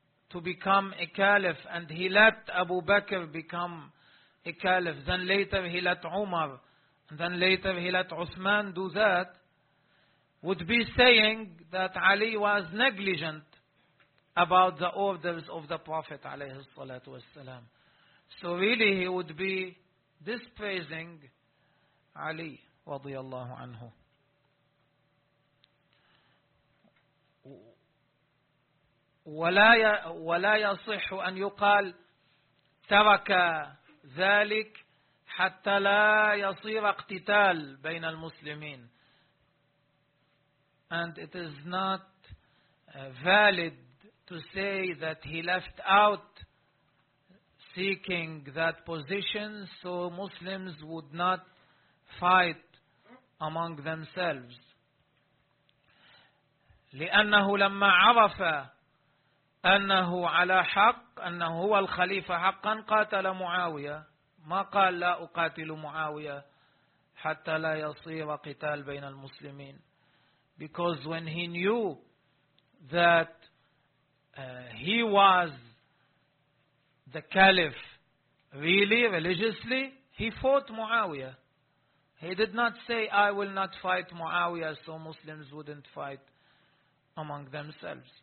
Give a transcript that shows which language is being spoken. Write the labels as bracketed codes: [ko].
[en] to become a caliph and he let Abu Bakr become a caliph, then later he let Umar, and then later he let Uthman do that, would be saying that Ali was negligent about the orders of the Prophet [ar] عليه الصلاة والسلام. [en] So really he would be dispraising Ali [ar] رضي الله عنه. ولا يصح أن يقال ترك ذلك حتى لا يصير اقتتال بين المسلمين. [en] And it is not valid to say that he left out seeking that position so Muslims would not fight among themselves. [ar] لأنه لما عرف أنه على حق أنه هو الخليفة حقا قاتل معاوية. ما قال لا أقاتل معاوية حتى لا يصير قتال بين المسلمين. [en] Because when he knew that he was the caliph really, religiously, he fought Muawiyah. He did not say, I will not fight Muawiyah so Muslims wouldn't fight among themselves.